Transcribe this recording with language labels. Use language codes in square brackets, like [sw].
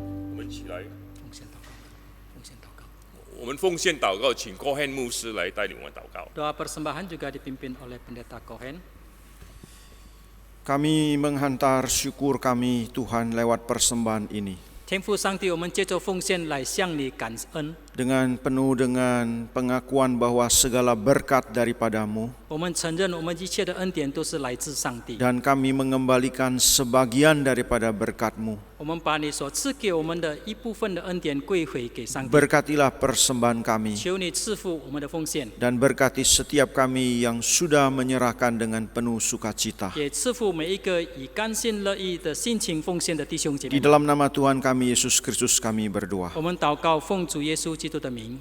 [zh] 我们起来，我们奉献祷告，请郭汉牧师来带领我们祷告。 [id] Doa persembahan juga dipimpin oleh pendeta Cohen. Kami menghantar syukur kami Tuhan lewat persembahan ini. [zh] 天父上帝，我们借着奉献来向你感恩。 [id] dengan penuh dengan pengakuan bahwa segala berkat daripadamu, [zh] 我们承认我们一切的恩典都是来自上帝， [id] dan kami mengembalikan sebagian daripada berkat-Mu. [zh] 我们把你所赐给我们的一部分的恩典归回给上帝。 [id] Berkatilah persembahan kami, [zh] 求你赐福我们的奉献， [id] dan berkati setiap kami yang sudah menyerahkan dengan penuh sukacita. [zh] 也赐福每一个以甘心乐意的心情奉献的弟兄姐 [id] Di [zh] 妹们。 [id] dalam nama Tuhan kami Yesus Kristus kami berdoa. [zh] 我们祷告，奉主耶稣基督的名，